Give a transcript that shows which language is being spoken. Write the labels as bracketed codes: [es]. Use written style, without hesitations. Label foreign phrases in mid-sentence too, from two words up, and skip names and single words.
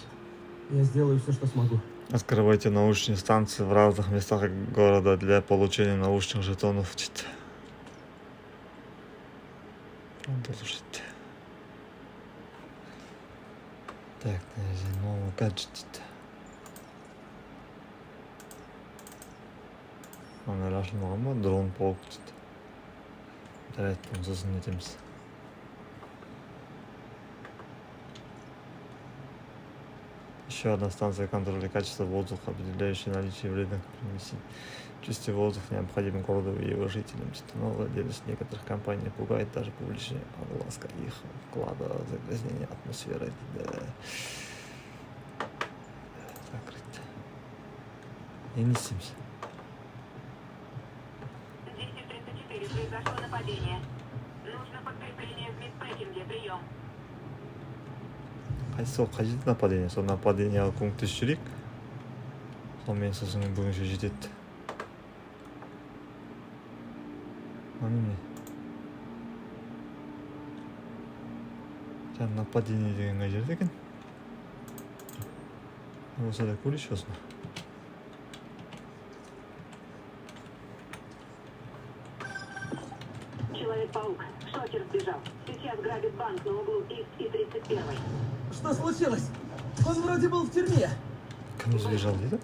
[ru] Я сделаю все, что смогу. Открывайте научные станции в разных местах города для получения научных жетонов. Слушайте. Так, новый гаджет. [kk] Аны ашылмаған ба? Дрон полк дейді. Жарайды, бұны сосын нетеміз. [ru] Еще одна станция контроля качества воздуха, определяющая наличие вредных примесей. Чистый воздух необходим городу и его жителям. Но владелец некоторых компаний пугает даже публичная огласка их вклада в загрязнение атмосферы. Закрыть. И несемся. 10:34. Произошло нападение. Нужно подкрепление в медпэкинге. Прием. [kk] Қайсы ол қажет нападение? Сол нападенияға көмектесіп жүрейік. Сонымен сосын бүгінше жетеді. Міне. Жаңа нападение деген қай жерде екен? Болса да көрейікші осыны. [ru] Человек-паук. Шокер сбежал. Сейчас грабит банк на углу Ист и 31. Что случилось? Он вроде был в тюрьме. [kk] Кім сбежал дейді?